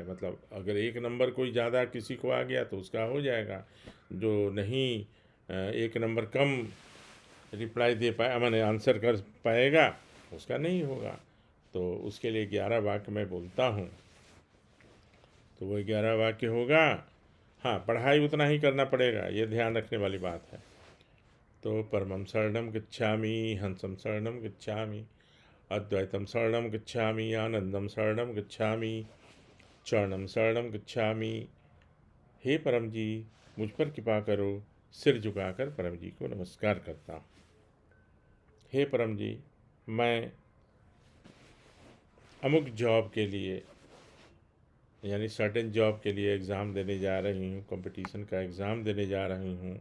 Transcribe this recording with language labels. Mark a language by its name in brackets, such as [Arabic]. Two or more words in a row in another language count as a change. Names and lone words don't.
[Hindi] मतलब अगर एक नंबर कोई ज़्यादा किसी को आ गया तो उसका हो जाएगा, जो नहीं एक नंबर कम रिप्लाई दे पाए, माने आंसर कर पाएगा, उसका नहीं होगा। तो उसके लिए 11 वाक्य मैं बोलता हूँ, तो वो 11 वाक्य होगा। हाँ, पढ़ाई उतना ही करना पड़ेगा, ये ध्यान रखने वाली बात है। [Sanskrit] तो परमं शरणं गच्छामि, हंसं शरणं गच्छामि, अद्वैतम शरणं गच्छामि, आनंदम शरणं गच्छामि, चरणम शरणं गच्छामि। [Hindi] हे परम जी, मुझ पर कृपा करो। सिर झुकाकर परम जी को नमस्कार करता हूँ। हे परम जी, मैं अमुक जॉब के लिए, यानी [English] certain job [Hindi] के लिए एग्ज़ाम देने जा रही हूँ, कंपटीशन का एग्ज़ाम देने जा रही हूँ।